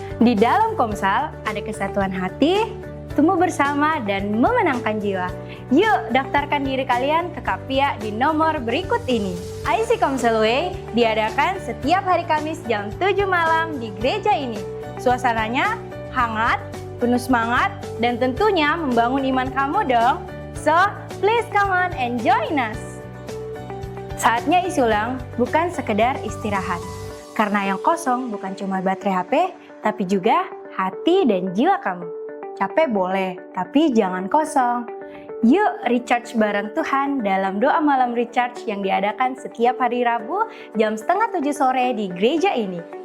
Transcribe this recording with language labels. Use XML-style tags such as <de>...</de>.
<id>Di dalam Komsel, ada kesatuan hati, tumbuh bersama, dan memenangkan jiwa. Yuk, daftarkan diri kalian ke Kapia di nomor berikut ini. IC Komsel Way diadakan setiap hari Kamis jam 7 malam di gereja ini. Suasananya hangat, penuh semangat, dan tentunya membangun iman kamu dong.</id> <en>So, please come on and join us.</en> <id>Saatnya isi ulang, bukan sekedar istirahat. Karena yang kosong bukan cuma baterai HP, tapi juga hati dan jiwa kamu. Capek boleh, tapi jangan kosong. Yuk recharge bareng Tuhan dalam doa malam recharge yang diadakan setiap hari Rabu jam 6:30 sore di gereja ini.</id>